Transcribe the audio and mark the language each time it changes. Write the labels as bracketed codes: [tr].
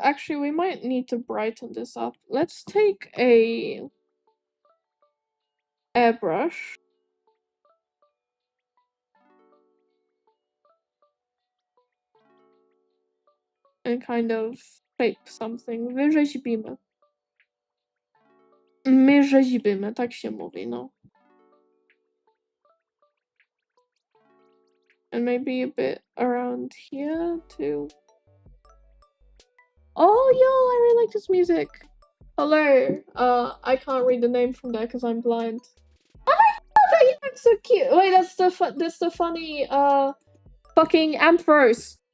[en] Actually, we might need to brighten this up. Let's take a airbrush. And kind of shape something. [pl] Wyrzeźbimy. My rzeźbimy, tak się mówi, no. [en] And maybe a bit around here too. Oh, yo, I really like this music. Hello. I can't read the name from there because I'm blind. Oh my god, that's so cute. Wait, that's the funny fucking Ampharos.